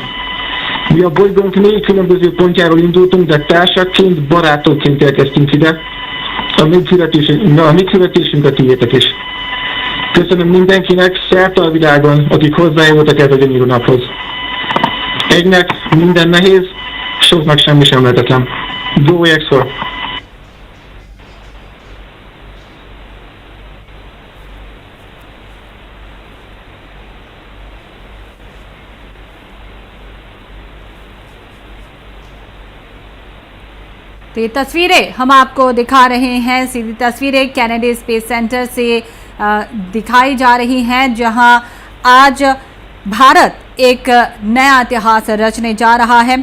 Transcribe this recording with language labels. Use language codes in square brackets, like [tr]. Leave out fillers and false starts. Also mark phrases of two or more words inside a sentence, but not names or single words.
[hu] Mi a bolygónk 4 különböző pontjáról indultunk, de társakként, barátokként érkeztünk ide. A mi születésünk a tiétek is. Köszönöm mindenkinek szerte a világon, akik hozzájárultak ez a gyönyörű naphoz. Egynek minden nehéz, soknak semmi sem lehetetlen. Go Expo! [hi] तो ये तस्वीरें हम आपको दिखा रहे हैं, सीधी तस्वीरें कैनेडी स्पेस सेंटर से दिखाई जा रही हैं, जहां आज भारत एक नया इतिहास रचने जा रहा है।